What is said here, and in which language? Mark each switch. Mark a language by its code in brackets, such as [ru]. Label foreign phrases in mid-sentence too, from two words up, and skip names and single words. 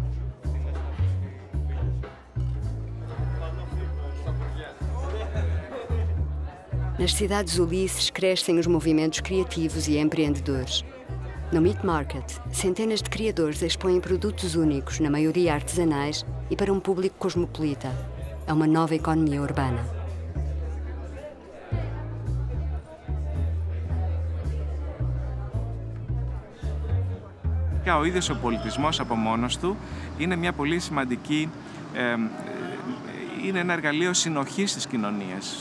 [pt] Nas cidades Ulisses crescem os movimentos criativos e empreendedores. No Meat Market, centenas de criadores expõem produtos únicos, na maioria artesanais, e para um público cosmopolita. É uma nova economia urbana. [el] Ο ίδιος ο πολιτισμός από μόνος του είναι μια πολύ σημαντική, είναι ένα εργαλείο συνοχής στις κοινωνίες.